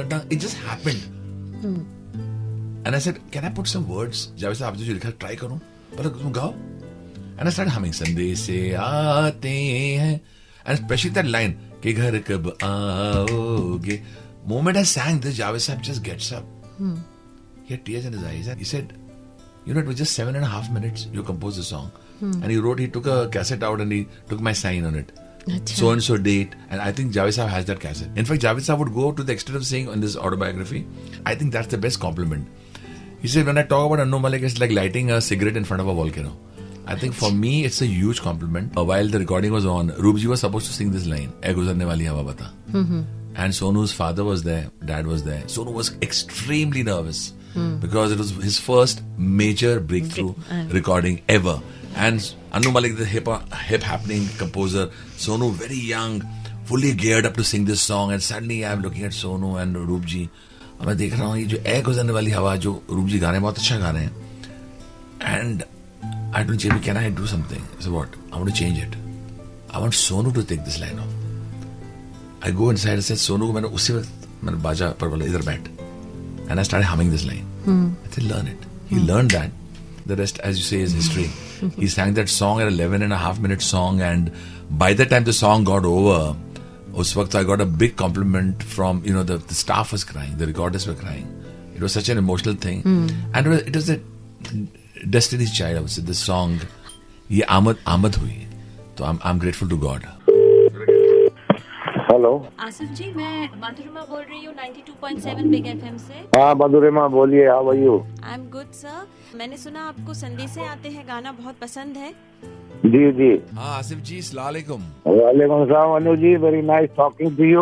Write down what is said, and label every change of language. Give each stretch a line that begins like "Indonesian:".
English: It just happened. And I said, can I put some words?
Hindi: Javed साहब जो लिखा try करूं, पर तुम गाओ।
English: And I started humming.
Hindi: संदेशे आते हैं,
English: and especially that line
Hindi: कि घर कब आओगे.
English: Moment I sang this, Javed Sahab just gets up. He had tears in his eyes and he said, you know, it was just 7.5 minutes you composed the song. And he took a cassette out and he took my sign on it. So and so date. And I think Javed Sahab has that cassette. In fact, Javed Sahab would go to the extent of saying on this autobiography, I think that's the best compliment. He said, when I talk about Annu Malik, it's like lighting a cigarette in front of a volcano. I think for me, it's a huge compliment. While the recording was on, Roopji was supposed to sing this line,
Hindi: "Ae guzarne wali hawa bata."
English: And Sonu's father was there, dad was there. Sonu was extremely nervous because it was his first major breakthrough recording ever. And Annu Malik, the hip happening composer, Sonu very young, fully geared up to sing this song. And suddenly I'm looking at Sonu and Roopji.
Hindi: और मैं देख रहा हूँ ये जो "ए गुजरने वाली हवा" जो रूपजी गा रहे हैं, बहुत अच्छा गा रहे हैं.
English: And I told JB, can I do something? I said, what? I want to change it. I want Sonu to take this line off. I go inside and said,
Hindi: Sonu को मैंने उसी वक्त मैंने बाजा पर बोला इधर बैठ.
English: And I started humming this line. I said, learn it. He learned that. The rest, as you say, is history. He sang that song at 11.5-minute song, and by the time the song got over,
Hindi: उस वक्त
English: I got a big compliment from, the staff was crying, the recorders were crying. It was such an emotional thing. And it was a Destiny's Child, I would say, this song,
Hindi: ये आमद हुई.
English: तो I'm grateful to God. Hello
Hindi: Asif जी, मैं मधुरिमा बोल रही हूँ 92.7 big FM से. हाँ मधुरिमा बोलिए,
English: How are you? I am good sir.
Hindi: मैंने सुना आपको संदेशे आते हैं गाना बहुत पसंद है. जी जी. हाँ आसिफ जी, अस्सलाम वालेकुम.
English: वालेकुम सलाम Anu ji, very nice talking to you.